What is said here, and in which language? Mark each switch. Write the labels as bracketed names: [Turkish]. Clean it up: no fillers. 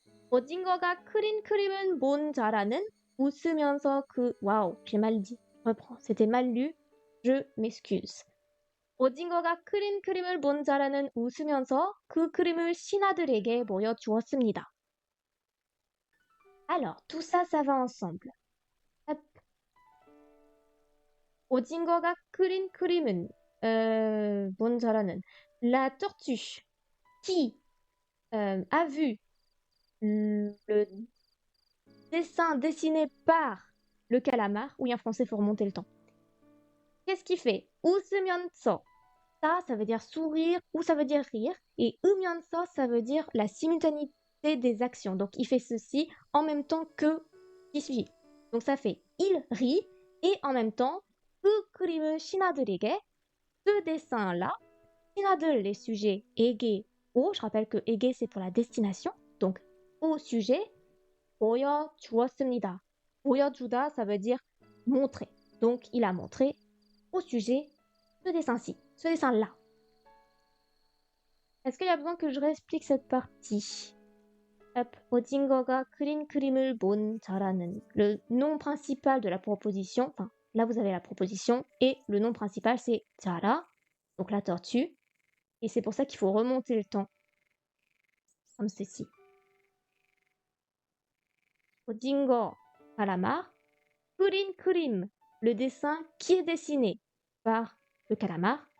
[Korean] 오징어가 그린 그림은 본 자라는 웃으면서 [French] waouh, j'ai mal dit. Reprends, c'était mal lu. Je m'excuse. [Korean] 오징어가 그린 그림을 본 자라는 웃으면서 그 그림을 신하들에게 보여주었습니다. [French] Alors, tout ça, ça va ensemble. Hop. [Korean] 오징어가 그린 그림은 본 자라는 [French] la tortue qui a vu le dessin dessiné par le calamar. Oui, en français, il faut remonter le temps. Qu'est-ce qu'il fait? 웃으면서. Ça veut dire sourire ou ça veut dire rire. Et 으면서, ça veut dire la simultanéité des actions. Donc, il fait ceci en même temps que qui suit. Donc, ça fait il rit et en même temps [Korean] 그 그림을 신하들에게, [French] ce dessin-là, 신하들, les sujets, 에게, 오, je rappelle que 에게 c'est pour la destination. Donc, au sujet, 보여주었습니다. 보여주다, ça veut dire montrer. Donc, il a montré au sujet ce dessin-ci, ce dessin-là. Est-ce qu'il y a besoin que je réexplique cette partie? [Korean] Hop, 오징어가 그린 그림을 본 자라는. [French] Le nom principal de la proposition, enfin, là vous avez la proposition, et le nom principal c'est 자라, donc la tortue. Et c'est pour ça qu'il faut remonter le temps, comme ceci. 오징어, calamar. 그린 그림, le dessin qui est dessiné par le calamar.